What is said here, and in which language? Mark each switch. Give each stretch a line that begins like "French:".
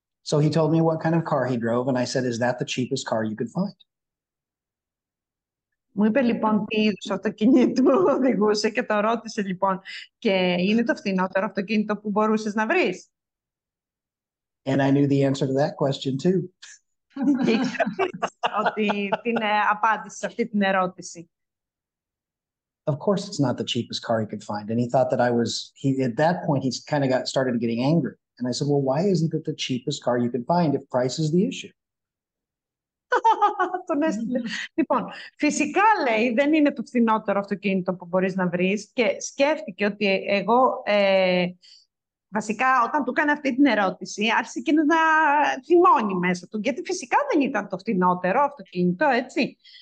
English: So he told me what kind of car he drove, and I said, is that the cheapest car you could find?
Greek: Μου είπε λοιπόν τι είδους αυτοκίνητο οδηγούσε και το ρώτησε λοιπόν, και είναι το φθηνότερο αυτοκίνητο που μπορούσες να βρεις?
English: And I knew the answer to that question too.
Greek: Και ήξερα ότι την απάντηση σε αυτή την ερώτηση.
English: Of course, it's not the cheapest car he could find. And he thought that at that point, he kind of started getting angry. And I said, well, why isn't it the cheapest car you could find if price is the issue?
Greek: Τον έστειλε. Λοιπόν, φυσικά λέει δεν είναι το φθηνότερο αυτοκίνητο που μπορείς να βρεις, και σκέφτηκε ότι εγώ βασικά όταν του έκανε αυτή την ερώτηση άρχισε εκείνος να θυμώνει μέσα του, γιατί φυσικά δεν ήταν το φθηνότερο αυτοκίνητο, έτσι.